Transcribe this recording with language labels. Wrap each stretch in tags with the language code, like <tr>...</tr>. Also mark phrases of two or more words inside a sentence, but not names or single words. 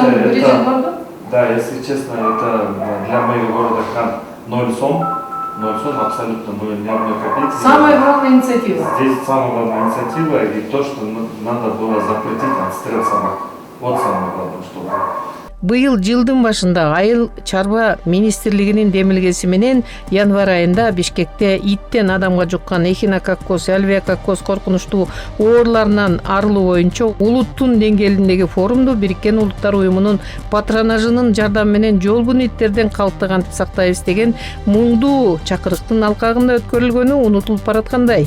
<ru>да, если честно, это для моего города Кант 0 сом абсолютно ни одной копейки. Самая главная инициатива. Здесь самая главная инициатива и то, что надо было запретить отстрел собак. Вот самое главное, что было.</ru> <ky>Быйыл жылдын башында Айыл чарба министрлигинин демилгеси менен январь айында Бишкекте иттен адамга жуккан эхинококкоз, альвеококкоз коркунучтуу ооруларынан арылуу боюнча улуттун деңгээлиндеги форумду Бириккен Улуттар уюмунун патронажынын жардамы менен жолбун иттерден калкты кантип сактайбыз деген муңдуу чакырыктын алкагында өткөрүлгөнү унутулуп бараткандай.</ky>